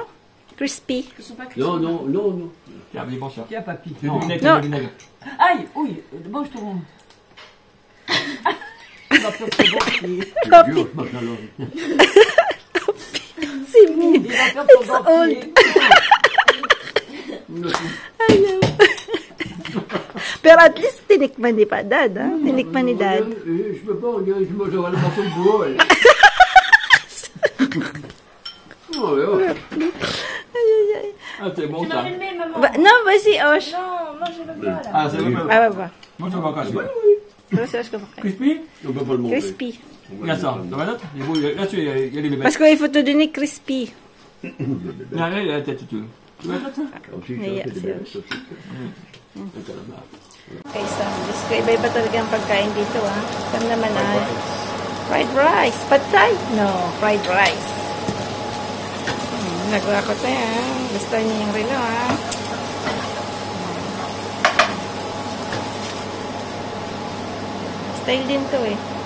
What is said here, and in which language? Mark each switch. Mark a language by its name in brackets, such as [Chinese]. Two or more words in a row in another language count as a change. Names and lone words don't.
[French] Crispy. Non. Tiens, mais bon, ça. Tiens, papy. Tu mets Non. du vinaigre. Aïe, oui, mange ton. Tu vas faire ton dentier. [Spanish] Dios, más calor. [French] C'est mieux. Il va faire ton dentier. [Filipino] Pero [English] at least [Filipino] tinikman ni pa Dad, ha? Tinikman ni Dad. [French] Je peux pas, je mange le morceau de bois. Ah, c'est bon, ça. Non, vas-y, Osh. Ah, c'est bon. Ah, bah. Moi, je vais encore. Crispy? On peut pas le manger. Crispy. Regarde ça. Dans ma note, là-dessus, il y a les bébés. Parce qu'il faut te donner crispy. Là, la tête, tu veux. Tu veux la tête? [Filipino] Naiya si Osh. [English] Okay, so, [Filipino] Diyos ko, iba-iba talaga ang pagkain dito, ha? Saan naman ay? [English] Fried rice. [Filipino] Pad Thai? [English] No, fried rice. [Filipino] Nagawa ko tayo, ha? Gusto niyo yung relo, ha? Style din to, eh.